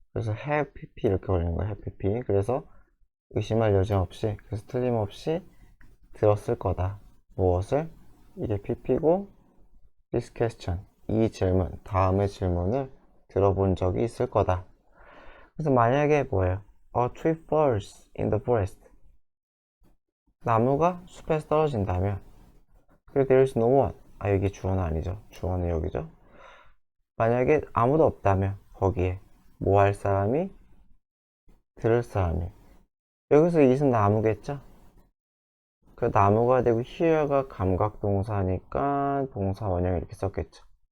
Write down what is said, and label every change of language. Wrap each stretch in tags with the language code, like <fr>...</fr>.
<ko>그래서 have pp 이렇게 걸리는 거예요. have pp. 그래서 의심할 여지 없이, 그래서 틀림없이 들었을 거다. 무엇을? 이게 pp고 this question, 이 질문, 다음의 질문을 들어본 적이 있을 거다. 그래서 만약에 뭐예요?</ko> <en>A tree falls in the forest.</en> <ko>나무가 숲에서 떨어진다면, 그리고</ko> <en>there is no one.</en> <ko>여기 주어는 아니죠. 주어는 여기죠. 만약에 아무도 없다면 거기에 뭐 할 사람이? 들을 사람이. 여기서 it은 나무겠죠? 그 나무가 되고 here가 감각동사니까 동사 원형 이렇게 썼겠죠.</ko>